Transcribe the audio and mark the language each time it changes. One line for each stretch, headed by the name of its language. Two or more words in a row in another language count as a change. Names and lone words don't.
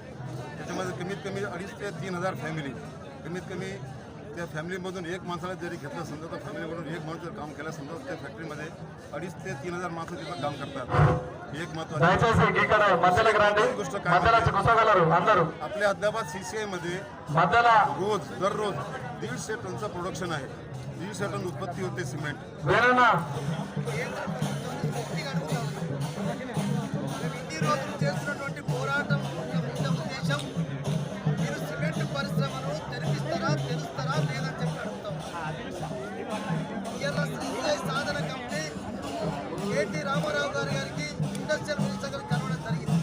Marathi: त्याच्यामध्ये कमीत कमी 2,500 ते 3,000 फॅमिली, कमीत कमी त्या फॅमिलीमधून एक माणसाला जरी घेतलं समजा, तर फॅमिलीमधून एक माणूस जर काम केलं समजा, त्या फॅक्टरीमध्ये 2,500 ते 3,000 माणसं तिथं काम करतात. एक महत्त्वाची गोष्ट काय, आपल्या आदिलाबाद CCI मध्ये दररोज 150 टनचं प्रोडक्शन आहे. 150 टन उत्पत्ती होते सिमेंट.
Telugu: చేస్తున్నటువంటి పోరాటం ఉద్దేశం మీరు సిమెంట్ పరిశ్రమను తెరుస్తారా లేదని చెప్పి అడుగుతాం. ఇవాళ CCI సాధన కమిటీ కేటీ రామారావు గారికి
English: industrial minister
Telugu: గారికి కలవడం జరిగింది.